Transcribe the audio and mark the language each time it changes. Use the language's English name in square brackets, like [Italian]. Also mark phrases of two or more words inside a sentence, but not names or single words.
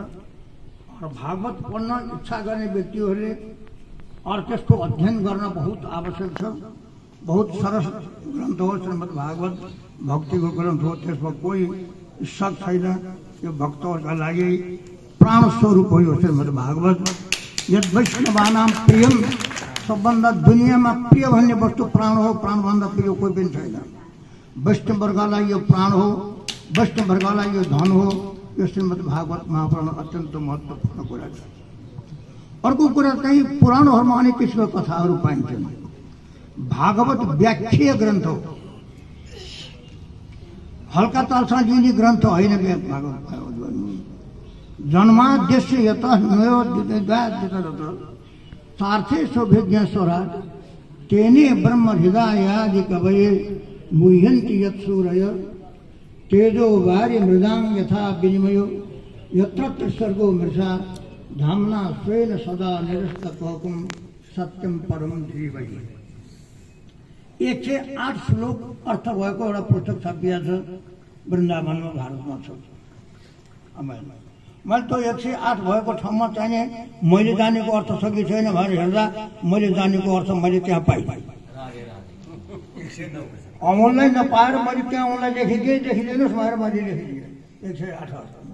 [Nepali] र भागवत पढ्न इच्छा गर्ने व्यक्तिहरूले और त्यसको अध्ययन गर्न बहुत आवश्यक छ। बहुत सरस ग्रन्थ हो श्रीमद् भागवत, भक्तिको ग्रन्थ हो, त्यसमा कोही शक छैन। यो भक्तहरूका लागि प्राण स्वरूप हो यो श्रीमद् भागवत। [Sanskrit] यद वैष्णवानाम प्रियम, [Nepali] सबभन्दा दुनियाँमा प्रिय भन्ने वस्तु प्राण हो, प्राणभन्दा प्रिय कोही पनि छैन। वैष्णव वर्गलाई यो प्राण हो। वैष्णववर्गलाई यो धन हो। यो श्रीमद् भागवत महापुराण अत्यन्त महत्त्वपूर्ण कुरा छ। अर्को कुरा चाहिँ पुराणहरूमा अनेक किसिमका कथाहरू पाइन्छन्। भागवत व्याख्या ग्रन्थ हो, हल्का तालसँग लिने ग्रन्थ होइन। [Sanskrit] भागवत जन्माद्यस्य यतः नयोद्यत सार्थे सौभिज्ञ स्वराट तेने ब्रह्म हृदयादि कवये मुह्यन्ति यत्सूरय तेजो वार्य मृदांग यथा विनिमयो यत्र सर्गो मृषा धामना स्वेन सदा निरस्तकौकुम सत्यम परम धीमहि। [Nepali] 108 श्लोक अर्थ भएको एउटा पुस्तक छापिएको छ वृन्दावनमा, भारतमा छ। मैले त्यो 108 भएको ठाउँमा चाहिने मैले जानेको अर्थ छ कि छैन भनेर हेर्दा मैले जानेको अर्थ मैले त्यहाँ पाएँ। अमललाई नपाएर मैले त्यहाँ उनलाई लेखिदिएँ, लेखिदिनुहोस् भनेर मैले लेखिदिएँ 108 अर्थमा।